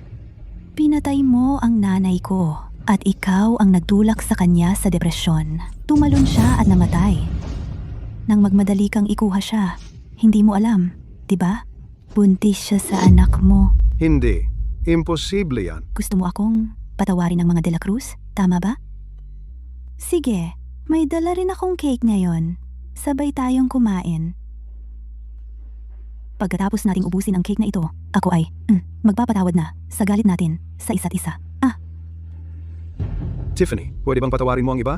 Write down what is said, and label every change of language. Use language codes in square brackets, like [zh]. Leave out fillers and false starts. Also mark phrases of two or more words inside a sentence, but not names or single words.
[tl] Pinatay mo ang nanay ko at ikaw ang nagtulak sa kanya sa depresyon. Tumalon siya at namatay. Nang magmadali kang ikuha siya, hindi mo alam, di ba? Buntis siya sa anak mo. Hindi. Imposible yan. Gusto mo akong patawarin ng mga de la Cruz? Tama ba? Sige, may dala rin akong cake ngayon. Sabay tayong kumain. Pagkatapos nating ubusin ang cake na ito, ako ay magpapatawad na sa galit natin sa isa't isa. Tiffany, pwede bang patawarin mo ang iba?